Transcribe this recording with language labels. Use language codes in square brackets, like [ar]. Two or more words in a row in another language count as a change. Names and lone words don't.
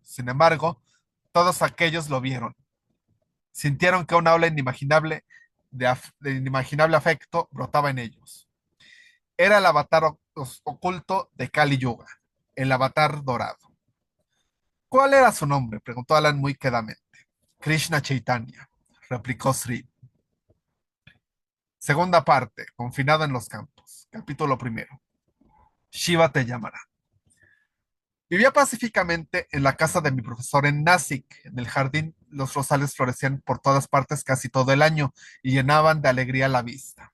[es] Sin embargo, todos aquellos lo vieron. Sintieron que una ola inimaginable de inimaginable afecto brotaba en ellos. Era el avatar oculto de Kali Yuga, el avatar dorado. ¿Cuál era su nombre? Preguntó Alan muy quedamente. Krishna Chaitanya, replicó Sri. Segunda parte, confinado en los campos. Capítulo primero. Shiva te llamará. Vivía pacíficamente en la casa de mi profesor en Nasic. En el jardín los rosales florecían por todas partes casi todo el año y llenaban de alegría la vista.